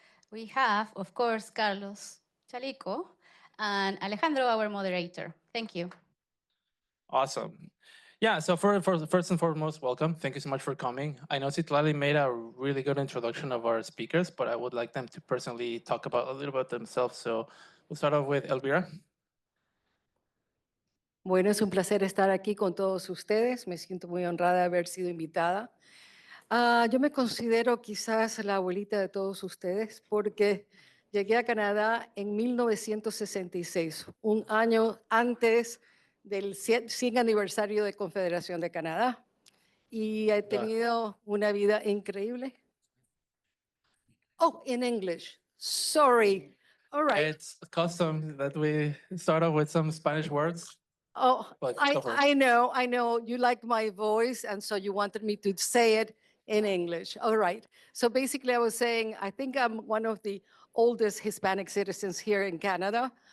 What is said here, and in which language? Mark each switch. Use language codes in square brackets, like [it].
[en] We have, of course, Carlos Chalico and Alejandro, our moderator. Thank you. Awesome. Yeah, so first and foremost, welcome. Thank you so much for coming. I know Citlali made a really good introduction of our speakers, but I would like them to personally talk about a little about themselves. So we'll start off with Elvira. [es] Bueno, es un placer estar aquí con todos ustedes. Me siento muy honrada de haber sido invitada. Yo me considero quizás la abuelita de todos ustedes porque llegué a Canadá en 1966, un año antes del 100 aniversario de Confederación de Canadá. Y he tenido una vida increíble. [en] Oh, in English. Sorry. All right. It's custom that we start off with some Spanish words. Oh, But I know. You like my voice, and so you wanted me to say it in English. All right. So basically, I was saying, I think I'm one of the oldest Hispanic citizens here in Canada.